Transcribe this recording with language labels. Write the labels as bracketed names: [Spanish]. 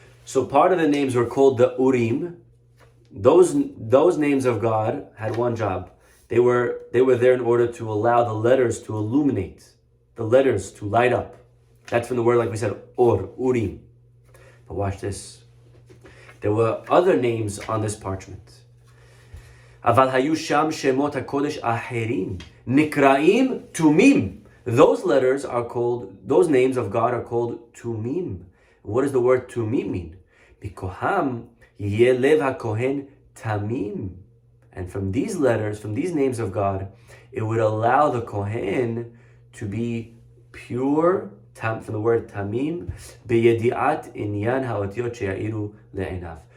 [English] So part of the names were called the Urim. Those names of God had one job. They were there in order to allow the letters to illuminate, the letters to light up. That's from the word, like we said, Or, Urim. But watch this. There were other names on this parchment. [Hebrew] אבל היו שם שמות הקודש אחרים, נקראים תומים. [English] Those letters are called, those names of God are called tumim. What does the word tumim mean? [Hebrew] Bikoham yeh lev hakohen tamim. [English] And from these letters, from these names of God, it would allow the Kohen to be pure, from the word tamim, [Hebrew] beyediat inyan haotiyot sheya'iru le'enav.